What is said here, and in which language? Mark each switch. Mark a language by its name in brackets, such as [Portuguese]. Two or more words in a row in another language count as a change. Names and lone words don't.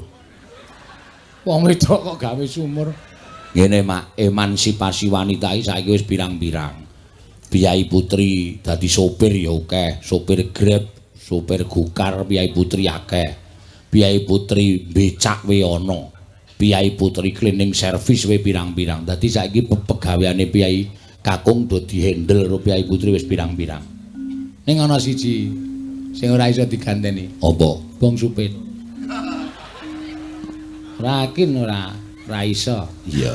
[Javanese] Wong wedok kok gawe sumur. Ngene Mak, emansipasi wanita iki saiki wis pirang-pirang. Piyai putri dadi sopir ya akeh, sopir Grab, sopir Gokar, piyai putri akeh. Piyai putri becak we ana. Piyai putri [English] cleaning service [Javanese] we pirang-pirang. Dadi saiki pegaweane piyai kakung do dihandle karo piyai putri wis pirang-pirang. Ning ana siji sing ora iso diganteni. Apa? Bong Supit. Rakin ora iso. Iya.